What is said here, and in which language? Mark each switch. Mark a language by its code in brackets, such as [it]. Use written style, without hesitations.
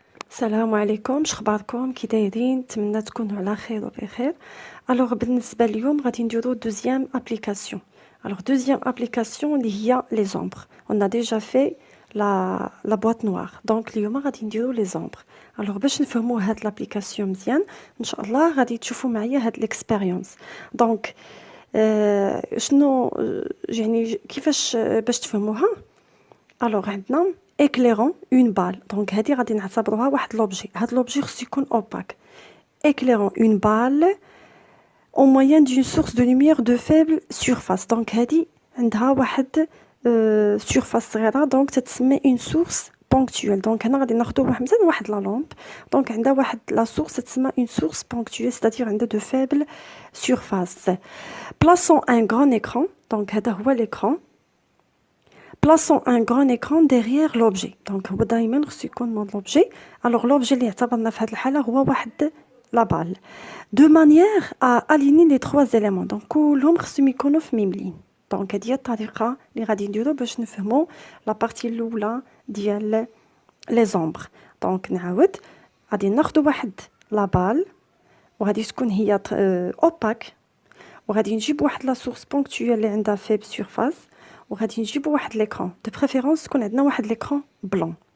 [ar] السلام عليكم، شخباركم كي دايرين؟ نتمنى تكونوا على خير وبخير. الوغ بالنسبه اليوم غادي نديرو دوزيام ابليكاسيون. الوغ دوزيام ابليكاسيون اللي هي لي زومبر. [fr] on a déjà fait la boîte noire. [ar] دونك اليوم غادي نديرو لي زومبر. الوغ باش نفهموا هاد لابليكاسيون مزيان ان شاء الله غادي تشوفوا معايا هاد ليكسبيريونس. دونك شنو يعني كيفاش باش تفهموها؟ الوغ عندنا [fr] éclairant une balle. [ar] Donc هذه غادي نعتبروها واحد لوبجي. هاد لوبجي خصو يكون opaque. [fr] Éclairant une balle au moyen d'une source de lumière de faible surface. [ar] Donc هذه عندها واحد surface صغيرة، دونك تتسمى [fr] une source ponctuelle. [ar] donc هنا غادي ناخدو واحد مثلا واحد لا لامب، دونك عندها واحد لا source تتسمى [fr] une source ponctuelle, c'est-à-dire [ar] عندها [fr] de faible surface. Plaçons un grand écran. donc [ar] هذا هو [fr] l'écran. Plaçons un grand écran derrière l'objet. [ar] Donc هو دائما خصو يكون من l'objet. alors l'objet اللي اعتبرنا في هذه الحالة هو واحد لا بال. [fr] de manière à aligner les trois éléments. [ar] donc كلهم خصهم يكونوا في ميم لين. دونك هذه هي الطريقة اللي غادي نديرو باش نفهموا لا بارتي الاولى ديال لي زومبر. دونك نعاود، غادي ناخدو واحد لا بال وغادي تكون هي اوباك، وغادي نجيب واحد لا سورس بونكتويل اللي عندها فيب سيرفاس، وغادي نجيبو واحد ليكران دو بريفيرونس تكون عندنا واحد ليكران بلون.